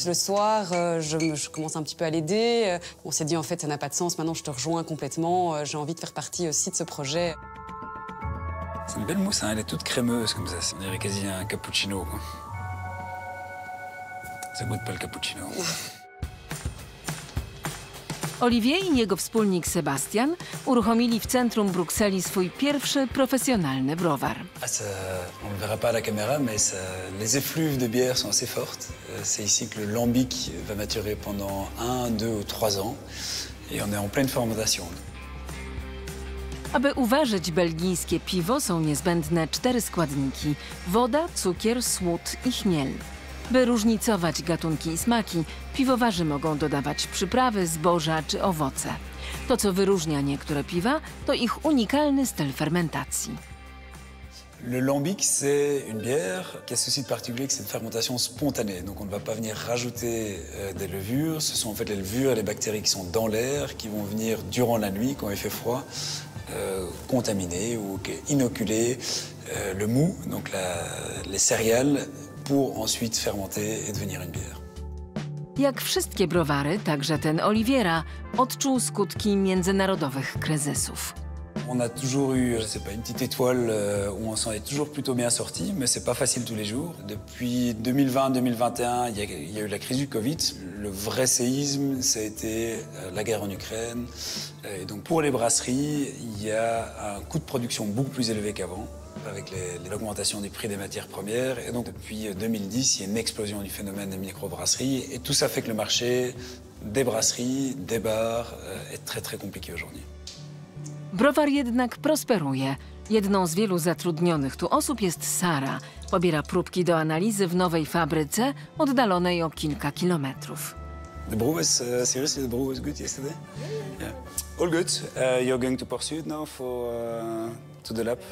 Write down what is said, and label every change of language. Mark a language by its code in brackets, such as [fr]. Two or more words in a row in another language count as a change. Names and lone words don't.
[fr] Le soir, je commence un petit peu à l'aider. On s'est dit, en fait, ça n'a pas de sens. Maintenant, je te rejoins complètement. J'ai envie de faire partie aussi de ce projet. C'est une belle mousse, hein, elle est toute crémeuse comme ça. On dirait quasi un cappuccino, quoi. Ça goûte pas le cappuccino. [pl] Olivier i jego wspólnik Sebastian uruchomili w centrum Brukseli swój pierwszy profesjonalny browar. [fr] On ne le verra pas à la caméra, mais les effluves de bière sont assez fortes. C'est ici que le lambic va maturer pendant 1, 2 ou 3 ans. Et on est en pleine fermentation. [pl] Aby uważać belgijskie piwo, są niezbędne 4 składniki: woda, cukier, słód i chmiel. By różnicować gatunki i smaki, piwowarzy mogą dodawać przyprawy, zboża czy owoce. To, co wyróżnia niektóre piwa, to ich unikalny styl fermentacji. [fr] Le lambic, c'est une bière qui a ceci de particulier que c'est une fermentation spontanée. Donc on ne va pas venir rajouter des levures. Ce sont en fait les levures et les bactéries qui sont dans l'air, qui vont venir durant la nuit, quand il fait froid, contaminer ou inoculer le mou, donc les céréales, pour ensuite fermenter et devenir une bière. [pl] Jak wszystkie browary, także ten Oliviera odczuł skutki międzynarodowych kryzysów. [fr] On a toujours eu, je sais pas, une petite étoile où on s'en est toujours plutôt bien sorti, mais c'est pas facile tous les jours. Depuis 2020-2021, il y a eu la crise du Covid. Le vrai séisme, ça a été la guerre en Ukraine. Et donc pour les brasseries, il y a un coût de production beaucoup plus élevé qu'avant, avec l'augmentation des prix des matières premières. Et donc depuis 2010, il y a une explosion du phénomène des microbrasseries. Et tout ça fait que le marché des brasseries, des bars est très très compliqué aujourd'hui. [pl] Browar jednak prosperuje. Jedną z wielu zatrudnionych tu osób jest Sara. Pobiera próbki do analizy w nowej fabryce, oddalonej o kilka kilometrów. [en] The brew was seriously, the brew was good yesterday. Yeah. All good. You're going to pursue it now for to the lab.